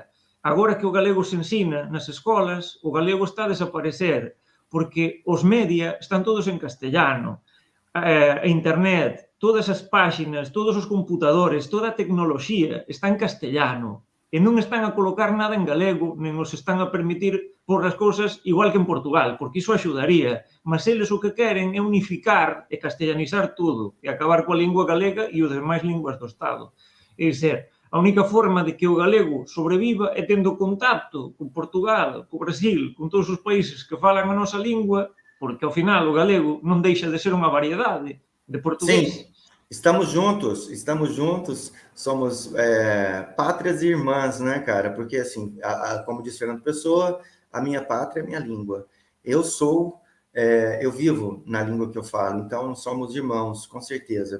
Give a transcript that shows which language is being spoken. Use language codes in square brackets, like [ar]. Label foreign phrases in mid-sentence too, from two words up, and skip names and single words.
[gl] Agora que o galego se ensina nas escolas, o galego está a desaparecer, porque os media están todos en castellano, a internet, todas as páxinas, todos os computadores, toda a tecnoloxía está en castellano e non están a colocar nada en galego, nen os están a permitir por as cousas igual que en Portugal, porque iso axudaría, mas eles o que queren é unificar e castellanizar tudo e acabar coa lingua galega e os demais linguas do Estado. É dizer, a única forma de que o galego sobreviva é tendo contacto con Portugal, con Brasil, con todos os países que falan a nosa lingua, porque ao final o galego non deixa de ser unha variedade de portugués. [pt] Sim, estamos juntos, somos pátrias e irmãs, né, cara? Porque, assim, como diz Fernando Pessoa, a minha pátria é a minha língua. Eu vivo na língua que eu falo, então somos irmãos, com certeza.